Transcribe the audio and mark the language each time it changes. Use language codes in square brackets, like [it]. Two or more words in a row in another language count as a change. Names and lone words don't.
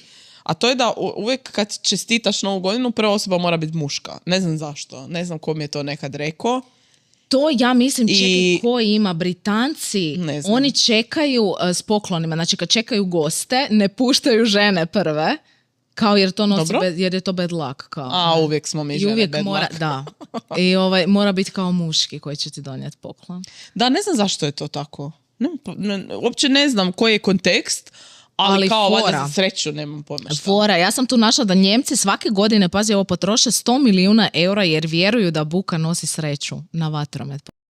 [hr] A to je da uvijek kad čestitaš Novu godinu, prva osoba mora biti muška. Ne znam zašto. Ne znam ko mi je to nekad rekao. To ja mislim, čekaj, ko ima Britanci, oni čekaju s poklonima, znači kad čekaju goste, ne puštaju žene prve, kao jer to nosi jer je to [en] bad luck. [hr] Kao. A uvijek smo mi žene [en] bad luck. [hr] Da. I mora biti kao muški koji će ti donijeti poklon. Da, ne znam zašto je to tako. Uopće ne znam koji je kontekst, ali kao valjda za sreću nemam pojma šta. Fora, ja sam tu našla da Njemci svake godine, pazi, ovo potroše 100 milijuna eura jer vjeruju da buka nosi sreću na vatromet.